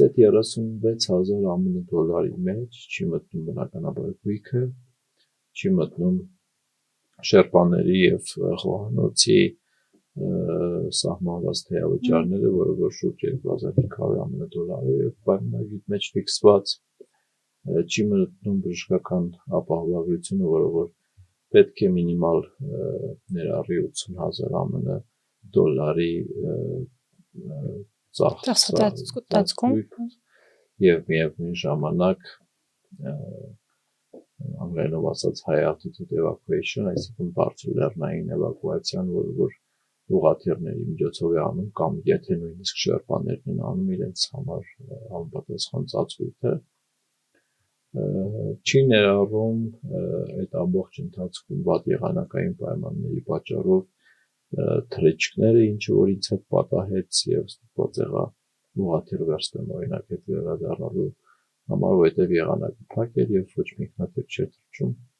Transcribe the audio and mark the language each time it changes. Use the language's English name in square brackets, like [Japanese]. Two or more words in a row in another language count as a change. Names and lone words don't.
[Armenian] այդ $36,000 մեջ չի մտնում բնականաբար գույքը չի մտնում շերպաների եւ խոհանոցի սահմանված թեյավճարները, որը որ շուրջ $2,500 եւ պայմանագիր մեջ ֆիքսված չի մտնում բժշկական ապահովագրությունը, որը որ պետք է մինիմալ ներառի $80,000 ծախսատածկում եւ միևնույն ժամանակ անգլերենով ասած [English] high altitude evacuation, [Armenian] այսինքն բարձր լեռնային էվակուացիան, որը որ ուղղաթիռների միջոցով է անում կամ եթե նույնիսկ շերպաներն են անում իրենց համար համապատասխան ծածկույթը չի ներառում այդ ամբողջ ընթացքում վատ եղանակային պայմանների պատճառով թռիչքները, ինչը որ ինձ հետ պատահեց եւ ստիպված եղա ուղղաթիռ վերցնեմ օրինակ այդ վերադառնալու համար, որովհետեւ եղանակը փակ էր եւ ոչ մի ինքնաթիռ չէր թռչում